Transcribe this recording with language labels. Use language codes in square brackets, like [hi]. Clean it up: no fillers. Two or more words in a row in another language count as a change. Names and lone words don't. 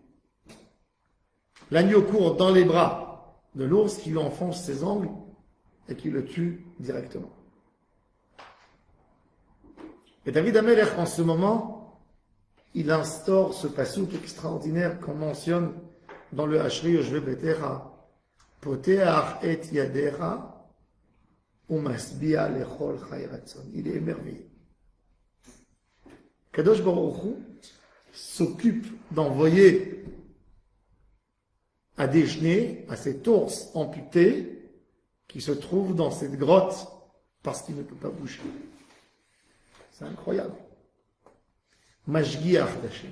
[fr] L'agneau court dans les bras de l'ours qui lui enfonce ses ongles et qui le tue directement. Et David Amelech, en ce moment, il instaure ce passouk extraordinaire qu'on mentionne dans le [he] אשרי יושבי ביתך. פותח את ידך ומשביע לכל חי רצון. [fr] Il est émerveillé. [he] קדוש ברוך הוא [fr] s'occupe d'envoyer à déjeuner à cet ours amputé qui se trouve dans cette grotte parce qu'il ne peut pas bouger. C'est incroyable. Mashgiach d'Hashem.